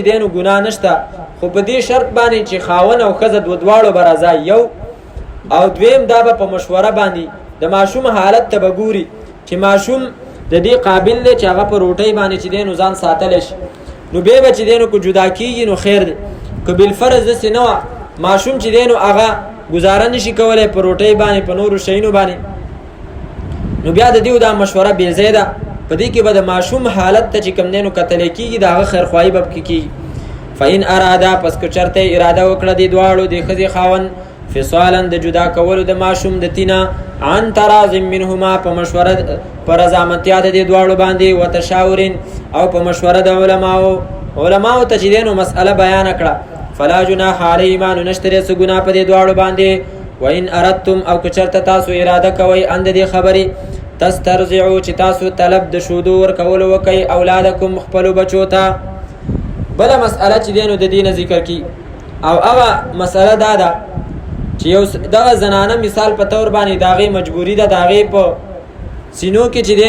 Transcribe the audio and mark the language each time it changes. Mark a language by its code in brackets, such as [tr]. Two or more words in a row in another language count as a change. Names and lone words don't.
[ps] دی نو ګناه نشته، خو په دې شرط باندې چې خاون او ښځه دواړو به رضا یو، او دویم دا به په مشوره باندې د ماشوم حالت ته به ګوري چې ماشوم د دې قابل دی چې هغه په روټۍ باندې چې دی نو ځان ساتلی شي، نو بیا به چې دی نو که جدا کېږي نو خیر دی، که بالفرض داسې نه وه ماشوم چې دی نو هغه ګزاره نشي کولی په روټۍ باندې په نورو شیانو باندې، نو بیا د دې دا مشوره بې ځای ده. په دې کې به د ماشوم حالت ته چې کوم دی نو کتلی کېږي د هغه خیرخواهي به پکې کېږي. [ar] فإن أرادا. [ps] پس که چېرته اراده وکړه دې دواړو د ښځې خاوند فصالا د جدا کولو د ماشوم د تینه [ar] عن تراض منهما [ps] په مشوره په رضامندیا د دې دواړو باندې وتشاور او په مشوره د علماو ته چې دی نو مسئله بیانه کړه، [ar] فلا جناح علیهما. [ps] نو نشته دی څه ګناه په دې دواړو باندې. [ar] وإن أردتم. [ps] او که چېرته تاسو اراده کوئ ان د دې خبرې تسترضعوا چې تاسو طلب د شودو ورکولو وکئ اولادکم خپلو بچو ته. بله مسئله چې دی نو د دې نه ذکر کي، او هغه مسئله دا ده چې یو دغه زنانه مثال په طور باندې د هغې مجبوري ده د هغې په سینو کې چې دی